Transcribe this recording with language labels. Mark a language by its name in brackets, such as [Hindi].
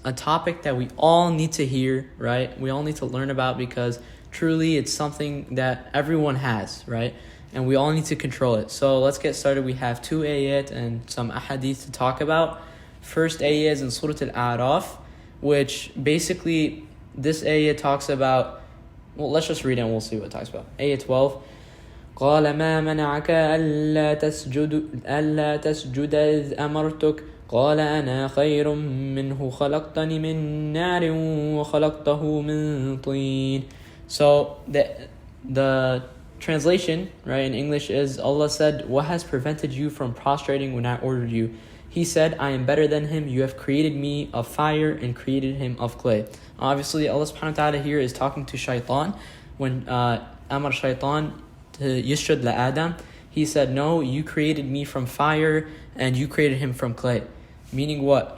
[English] A topic that we all need to hear, right? We all need to learn about because truly it's something that everyone has, right? And we all need to control it. So let's get started. We have 2 ayat and some ahadith to talk about. First ayat is in Surah Al-A'raf, which basically this ayah talks about, well, let's just read it and we'll see what it talks about. Ayah 12. [Arabic] قال ما منعك ألا تسجد إذ أمرتك قال أنا خير منه خلقتني من نار وخلقته من طين. [English] So the translation, right, in English is, Allah said, what has prevented you from prostrating when I ordered you? He said, I am better than him. You have created me of fire and created him of clay. Obviously, Allah subhanahu wa ta'ala here is talking to shaitan. When Amar shaitan to Yushrad la Adam, he said, no, you created me from fire and you created him from clay. Meaning what?